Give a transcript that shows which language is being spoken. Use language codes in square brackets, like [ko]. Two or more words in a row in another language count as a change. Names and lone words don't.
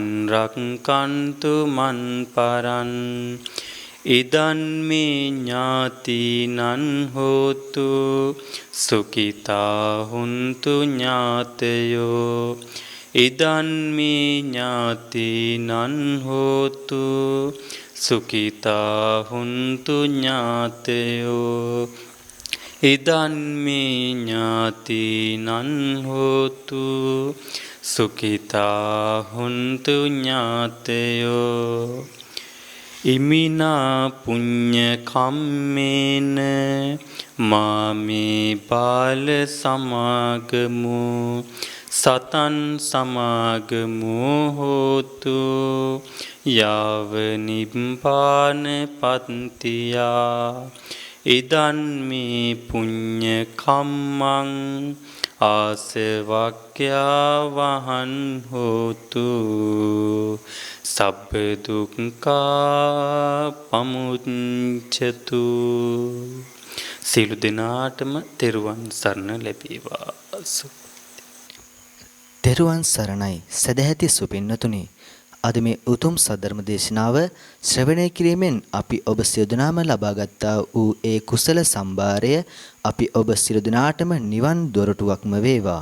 [pi] රක්칸තු මන් පරං ඉදන් මේ ඥාතිනං හෝතු සුඛිතා හුන්තු ඥාතයෝ ඉදන් මේ ඥාතිනං හෝතු සුඛිතා හුන්තු ඥාතයෝ ඉදන් මේ ඥාතිනං හෝතු සුඛිතා හුන්තු ඥාතයෝ ඉමිනා පුඤ්ඤ කම්මේන මාමේ බාල සමාගමු සතන් සමාගමෝ හෝතු යාව නිබ්බාන පත්තියා ඉදන් මේ පුඤ්ඤ කම්මං ආසවක්ඛ්‍යා වහං හෝතු සබ්බ දුක්ඛා පමුච්ඡතු. [si] සියලු දෙනාටම තෙරුවන් සරණ ලැබේවා. තෙරුවන් සරණයි සදැහැති සුපින්නතුනි. අද මේ උතුම් සද්ධර්ම දේශනාව ශ්‍රවණය කිරීමෙන් අපි ඔබ සියලු දෙනාම ලබාගත්තා වූ ඒ කුසල සම්භාරය අපි ඔබ සියලු දෙනාටම නිවන් දොරටුවක්ම වේවා.